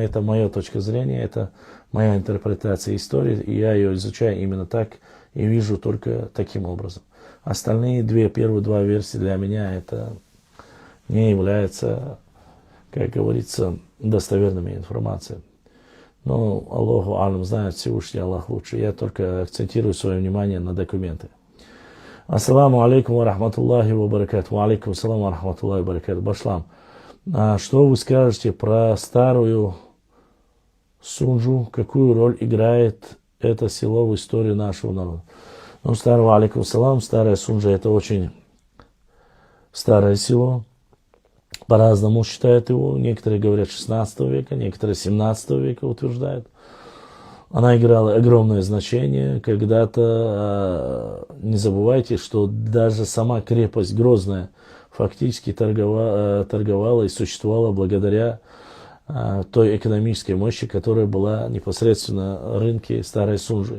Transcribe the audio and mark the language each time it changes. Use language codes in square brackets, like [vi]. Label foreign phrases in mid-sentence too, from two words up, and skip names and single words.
[ru] Это моя точка зрения, это моя интерпретация истории, и я ее изучаю именно так и вижу только таким образом. Остальные первые два версии для меня это не являются, как говорится, достоверными информацией. Но [ar] الله أعلم [ru] знает, Всевышний Аллах лучше. Я только акцентирую свое внимание на документы. [ar] السلام عليكم ورحمة الله وبركاته. وعليكم السلام ورحمة الله وبركاته. [ru] Башлам. Что вы скажете про старую Сунжу? Какую роль играет это село в истории нашего народа? Ну, старого [ar] عليكم السلام. [ru] Старая Сунжа это очень старое село. По-разному считают его. Некоторые говорят 16 века, некоторые 17 века утверждают. Она играла огромное значение. Когда-то, не забывайте, что даже сама крепость Грозная фактически торговала и существовала благодаря той экономической мощи, которая была непосредственно на рынке Старой Сунжи.